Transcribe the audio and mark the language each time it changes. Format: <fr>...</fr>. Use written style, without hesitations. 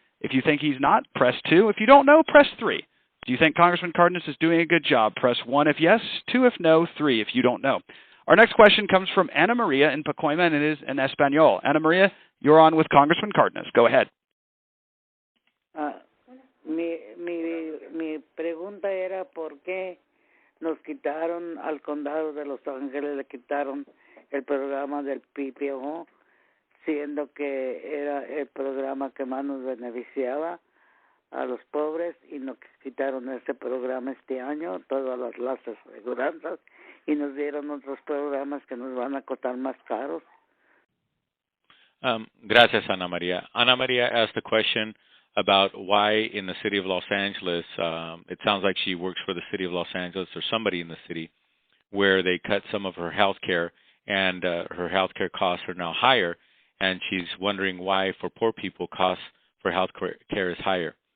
<en>If you think he's not, press 2. If you don't know, press 3. Do you think Congressman Cardenas is doing a good job? Press 1 if yes, 2 if no, 3 if you don't know. Our next question comes from Ana Maria in Pacoima, and it is in Espanol. Ana Maria, you're on with Congressman Cardenas. Go ahead.</en> <es>Mi pregunta era por qué nos quitaron al condado de Los Ángeles, le quitaron el programa del PPO, siendo que era el programa que más nos beneficiaba a los pobres, y nos quitaron ese programa este año, todas las aseguranzas, y nos dieron otros programas que nos van a costar más caros. Gracias, Ana Maria.</es> <en>Ana Maria asked a question about why in the city of Los Angeles, it sounds like she works for the city of Los Angeles or somebody in the city, where they cut some of her health care, and her health care costs are now higher, and she's wondering why for poor people costs for health care is higher.</en>